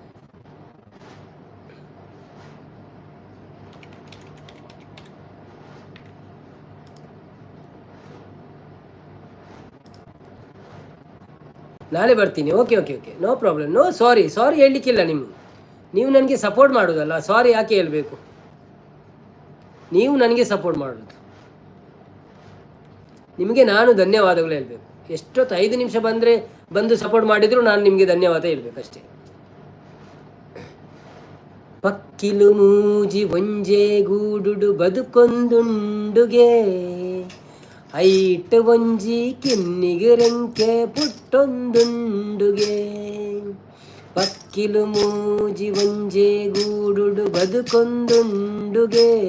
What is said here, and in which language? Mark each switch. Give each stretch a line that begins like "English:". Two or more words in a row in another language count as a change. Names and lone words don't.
Kannada: ನಾಳೆ ಬರ್ತೀನಿ
English: OK no problem no sorry
Kannada: ಹೇಳಲಿಕ್ಕಿಲ್ಲ ನೀವು ನನಗೆ ಸಪೋರ್ಟ್ ಮಾಡೋದಲ್ಲ ಸಾರಿ ಯಾಕೆ ಹೇಳಬೇಕು ನೀವು ನನಗೆ ಸಪೋರ್ಟ್ ಮಾಡೋದು ನಿಮಗೆ ನಾನು ಧನ್ಯವಾದಗಳು ಹೇಳಬೇಕು ಎಷ್ಟೊತ್ತು 5 ನಿಮಿಷ ಬಂದು ಸಪೋರ್ಟ್ ಮಾಡಿದರೂ ನಾನು ನಿಮಗೆ ಧನ್ಯವಾದ ಹೇಳಬೇಕಷ್ಟೇ
Tulu: ಪಕ್ಕಿಲು ಮೂಜಿ ಒಂಜೆ ಗೂಡುಡು ಬದುಕೊಂದುಂಡುಗೆ ಐಟ್ ಒಂಜಿ ಕಿನ್ನಿಗೆ ರೆಂಕೆ ಪುಟ್ಟೊಂದುಂಡುಗೆ ಪಕ್ಕಿಲು ಮೂಜಿ ಒಂಜೆ ಗೂಡುಡು ಬದುಕೊಂದುಂಡುಗೆ